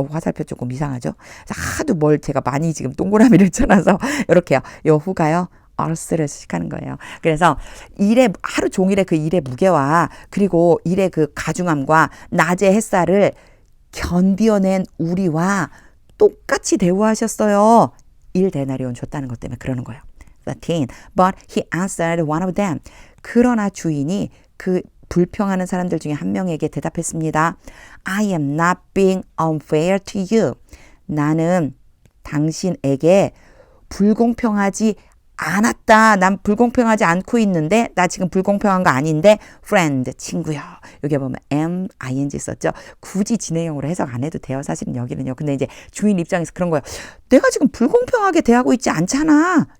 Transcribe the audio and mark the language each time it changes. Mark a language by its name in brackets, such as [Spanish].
[Korean] 화살표 조금 이상하죠? 하도 뭘 제가 많이 지금 동그라미를 쳐놔서 이렇게요. 요 후가요. earth를 수식하는 거예요. 그래서 일의 하루 종일의 그 일의 무게와 그리고 일의 그 가중함과 낮의 햇살을 견뎌낸 우리와 똑같이 대우하셨어요. 1데나리온 줬다는 것 때문에 그러는 거예요. 13. [English] But he answered one of them. [Korean] 그러나 주인이 그 불평하는 사람들 중에 한 명에게 대답했습니다. [English] I am not being unfair to you. [Korean] 나는 당신에게 불공평하지 않았다. 난 불공평하지 않고 있는데 나 지금 불공평한 거 아닌데 friend, 친구요. 여기 보면 am, ing 썼죠. 굳이 진행형으로 해석 안 해도 돼요. 사실은 여기는요. 근데 이제 주인 입장에서 그런 거예요. 내가 지금 불공평하게 대하고 있지 않잖아.